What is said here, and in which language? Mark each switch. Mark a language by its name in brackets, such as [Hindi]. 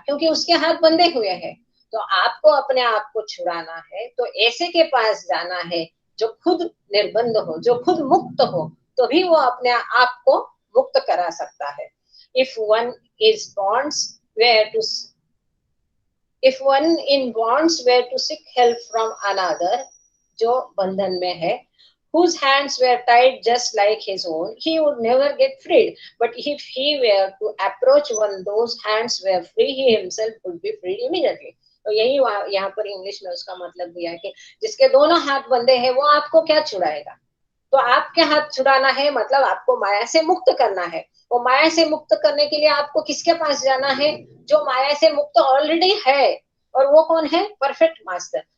[Hindi] क्योंकि उसके हाथ बंधे हुए हैं। तो आपको अपने आप को छुड़ाना है तो ऐसे के पास जाना है जो खुद निर्बंध हो, जो खुद मुक्त हो, तो भी वो अपने आप को मुक्त करा सकता है। [English] if one is bonds were to, if one in bonds were to seek help from another, [Hindi] जो बंधन में है, [English] whose hands were tied just like his own, he would never get freed. But if he were to approach one, those hands were free, he himself would be freed immediately. [Hindi] तो यही यहाँ पर English में उसका मतलब दिया है कि जिसके दोनों हाथ बंधे हैं वो आपको क्या छुड़ाएगा? तो आपके हाथ छुड़ाना है मतलब आपको माया से मुक्त करना है। वो माया से मुक्त करने के लिए आपको किसके पास जाना है? जो माया से मुक्त ऑलरेडी है। और वो कौन है? Perfect master.